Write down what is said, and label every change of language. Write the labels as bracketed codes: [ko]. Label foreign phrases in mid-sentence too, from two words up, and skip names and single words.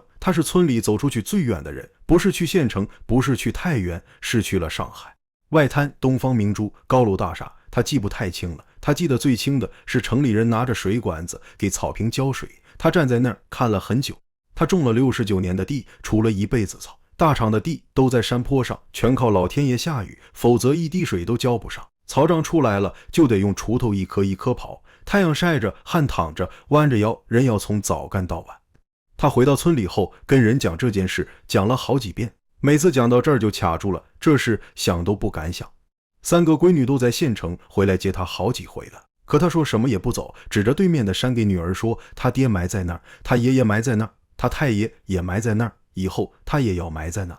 [zh] 他是村裡走出去最遠的人，不是去縣城，不是去太原，是去了上海。外灘、東方明珠、高樓大廈，他記不太清了。他記得最清的是城裡人拿着水管子給草坪澆水，他站在那兒看了很久。他種了69年的地，除了一輩子草。大場的地都在山坡上，全靠老天爺下雨，否則一滴水都澆不上。草長出來了，就得用鋤头一棵一棵刨，太陽曬着，汗淌着，彎着腰，人要從早幹到晚。他回到村裡後，跟人講這件事，講了好幾遍，每次講到這兒就卡住了，這事想都不敢想。3個閨女都在縣城，回來接他好幾回了，可他說什麼也不走，指着对面的山給女兒說，他爹埋在那兒，他爺爺埋在那兒，他太爺也埋在那兒，以後他也要埋在那兒。